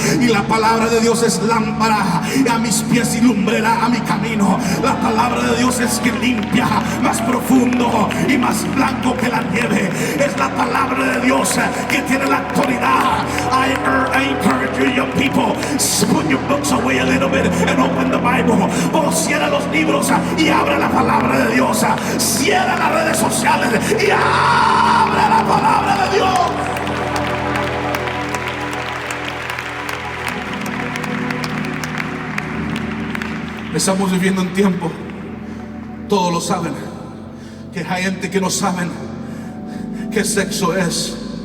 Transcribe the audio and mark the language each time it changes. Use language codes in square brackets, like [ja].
[es] Y la palabra de Dios es lámpara a mis pies y lumbrera a mi camino. La palabra de Dios es que limpia más profundo y más blanco que la nieve. Es la palabra de Dios que tiene la autoridad. [en] I encourage you, young people, Put your books away a little bit and open the Bible. [es] Oh, cierra los libros y abre la palabra de Dios. Cierra las redes sociales y abre la palabra de Dios. Estamos viviendo un tiempo, todos lo saben, que hay gente que no saben qué sexo es.